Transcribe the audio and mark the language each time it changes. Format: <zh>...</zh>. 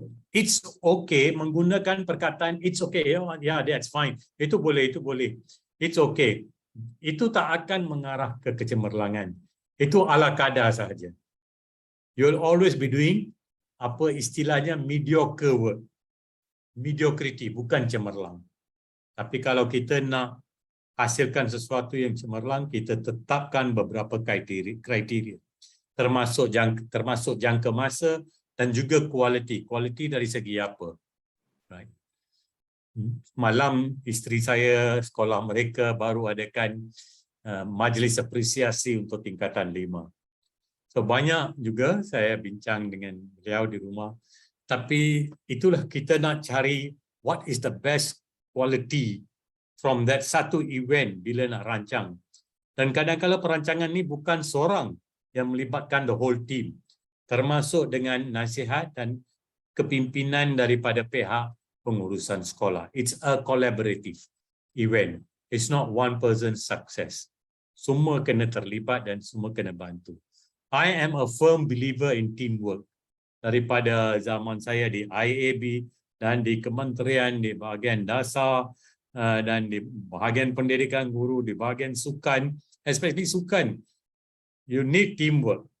<en>It's okay,</en> <ms>menggunakan perkataan</ms> <en>it's okay, yeah, that's fine.</en> <ms>Itu boleh.</ms> <en>It's okay.</en> <ms>Itu tak akan mengarah ke kecemerlangan. Itu ala kadar sahaja.</ms> <en>You'll always be doing</en> <ms>apa istilahnya</ms> <en>mediocre work.</en> <ms>Mediocrity, bukan cemerlang. Tapi kalau kita nak hasilkan sesuatu yang cemerlang, kita tetapkan beberapa kriteria. Termasuk jangka masa dan juga kualiti. Kualiti dari segi apa? Right. Malam isteri saya, sekolah mereka baru adakan majlis apresiasi untuk tingkatan 5. So banyak juga saya bincang dengan beliau di rumah. Tapi itulah kita nak cari</ms> <en>what is the best quality from that</en> <ms>satu event bila nak rancang. Dan kadang-kadang perancangan ni bukan seorang yang melibatkan</ms> <en>the whole team.</en> <ms>Termasuk dengan nasihat dan kepimpinan daripada pihak pengurusan sekolah.</ms> <en>It's a collaborative event. It's not one person's success.</en> <ms>Semua kena terlibat dan semua kena bantu.</ms> <en>I am a firm believer in teamwork.</en> <ms>Daripada zaman saya di IAB dan di kementerian, di bahagian dasar dan di bahagian pendidikan guru, di bahagian sukan, especially sukan.</ms> <en>You need teamwork.</en>